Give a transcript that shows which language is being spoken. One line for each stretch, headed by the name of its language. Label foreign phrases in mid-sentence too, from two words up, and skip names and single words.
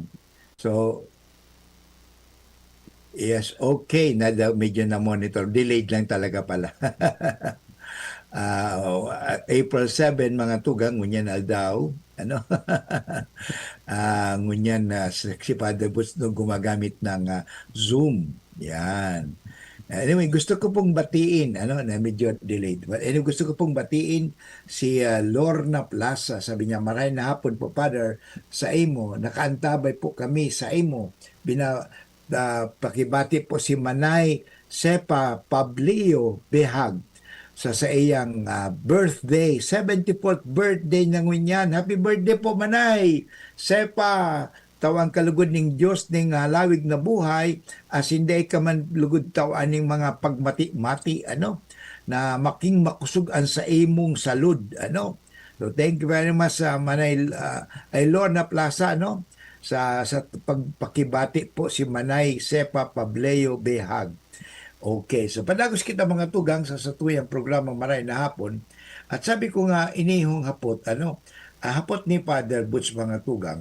English: So, yes, okay,
Filipino: medyo na-monitor. Delayed lang talaga pala.
Bikol: April 7, mga tugang, ngunyan daw, ngunyan si Father Boots nung gumagamit ng Zoom. Yan.
Filipino: Anyway, gusto ko pong batiin, na medyo delayed.
English: But anyway,
Filipino: gusto ko pong batiin si Lorna Plaza.
Bikol: Sabi niya, maray na hapon po, Father, sa imo. Nakaantabay po kami sa imo. Pakibati po si Manay Sepa Pablio Behag sa iyang birthday, 74th birthday ng Ngunyan.
English: Happy birthday
Bikol: po, Manay Sepa! Tawang kalugod ning Diyos ning lawig na buhay, as hindi ka man lugod tawan ning mga pagmati-mati, na making makusugan sa imong salud,
English: So thank you very much
Bikol: sa Manay Lorna Plaza, no? Sa pagpakibati po si Manay Sepa Pableo Behag. Okay, so padagos kita mga tugang sa satuyang programang Maray na Hapon. At sabi ko nga, inihong hapot, hapot ni Father Butch mga tugang.